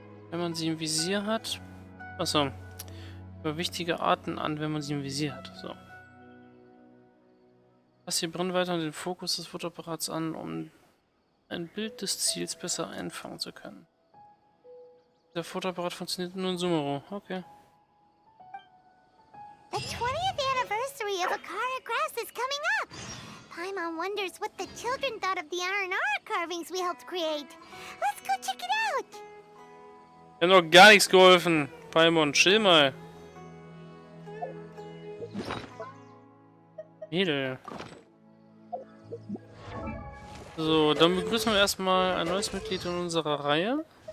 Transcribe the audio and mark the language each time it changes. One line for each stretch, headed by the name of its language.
German: Wenn man sie im Visier hat... Achso. Über wichtige Arten an, wenn man sie im Visier hat. So. Pass die Brennweite und den Fokus des Fotoapparats an, um ein Bild des Ziels besser einfangen zu können. Der Fotoapparat funktioniert nur in Sumeru. Okay.
English: The 20th anniversary of Akara Crafts is coming up. Paimon wonders what the children thought of the R&R carvings we helped create. Let's go check it out.
German: Wir haben noch gar nichts geholfen. Paimon, chill mal. Mädel. So, dann begrüßen wir erstmal ein neues Mitglied in unserer Reihe.